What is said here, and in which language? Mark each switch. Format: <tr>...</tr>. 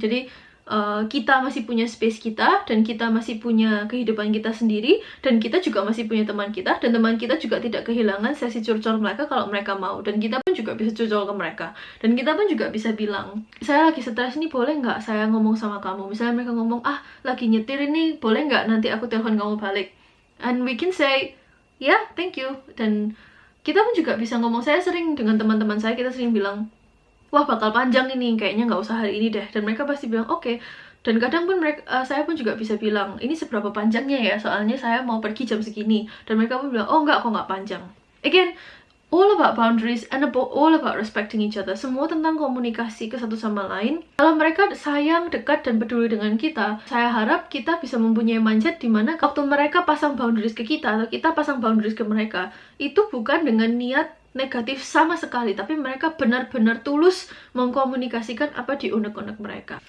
<id>Jadi kita masih punya space kita, dan kita masih punya kehidupan kita sendiri, dan kita juga masih punya teman kita, dan teman kita juga tidak kehilangan sesi curcol mereka kalau mereka mau, dan kita pun juga bisa curcol ke mereka, dan kita pun juga bisa bilang, saya lagi stres nih, boleh nggak saya ngomong sama kamu? Misalnya mereka ngomong, lagi nyetir ini, boleh nggak nanti aku telepon kamu balik?</id> <en>And we can say, yeah, thank you.</en> <id>Dan kita pun juga bisa ngomong, saya sering dengan teman-teman saya, kita sering bilang, wah bakal panjang ini, kayaknya nggak usah hari ini deh, dan mereka pasti bilang oke. Dan kadang pun saya pun juga bisa bilang, ini seberapa panjangnya ya, soalnya saya mau pergi jam segini, dan mereka pun bilang, oh enggak, kok nggak panjang.</id> <en>Again, all about boundaries and all about respecting each other.</en> <id>Semua tentang komunikasi ke satu sama lain. Kalau mereka sayang, dekat, dan peduli dengan kita, saya harap kita bisa mempunyai mindset dimana waktu mereka pasang boundaries ke kita, atau kita pasang boundaries ke mereka, itu bukan dengan niat negatif sama sekali, tapi mereka benar-benar tulus mengkomunikasikan apa di unek-unek mereka.</id>